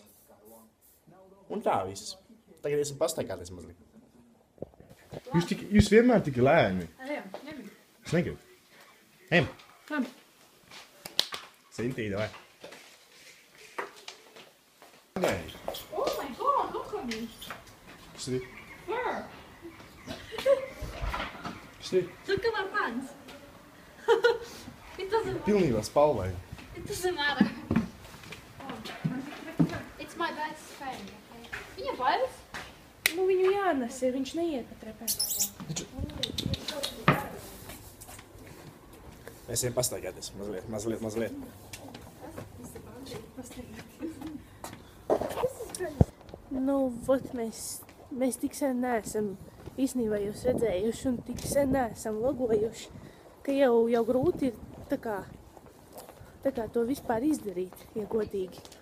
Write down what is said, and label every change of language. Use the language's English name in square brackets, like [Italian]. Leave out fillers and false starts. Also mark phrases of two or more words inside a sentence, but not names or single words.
[Latvian] Un tā viss. Tagad esam pastaigāties mazliet. Jūs vienmēr tik lēni. Es negribu. Ejam. Sintīda, vai? Nē. [English] Oh my god, look at me. [Latvian] Kas ir? Fur. Kas ir? [English] Look at my pants. It doesn't matter. [Latvian] Pilnībā spalvai. [English] It doesn't matter. It's my best friend. [Latvian] Viņa bailes? Nu, viņu jānes, viņš neiet pa trepēm. Mēs ejam pastaigāties. Mazliet. Nu, vot mēs tik sen neesam īstenībā jūs redzējuši un tik sen neesam logojuši, ka jau grūti ir tā kā to vispār izdarīt, ja godīgi.